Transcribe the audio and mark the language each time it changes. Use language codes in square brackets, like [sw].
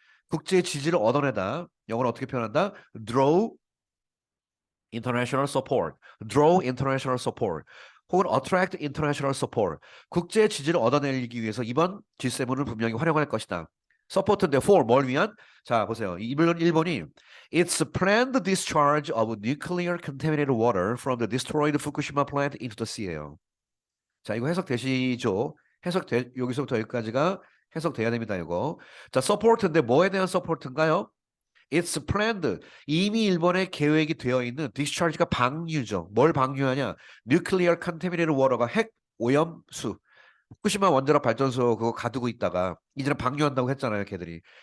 [ko] 국제 지지를 얻어내다. 영어로 어떻게 표현한다? [en] draw international support, draw international support, 혹은 attract international support. [ko] 국제 지지를 얻어내기 위해서 이번 G7을 분명히 활용할 것이다. 서포트인데 for 뭘 위한? 자 보세요. [en] 일본이 It's planned discharge of nuclear contaminated water from the destroyed Fukushima plant into the sea예요. [ko] 자 이거 해석되시죠? 여기서부터 여기까지가 해석돼야 됩니다. 이거. 자 서포트인데 뭐에 대한 서포트인가요? [en] It's planned. [ko] 이미 일본의 계획이 되어 있는 discharge가 방류죠. 뭘 방류하냐? Nuclear contaminated water 가 핵 오염수. 후쿠시마 원자력 발전소 그거 가두고 있다가 이제는 방류한다고 했잖아요, 걔들이.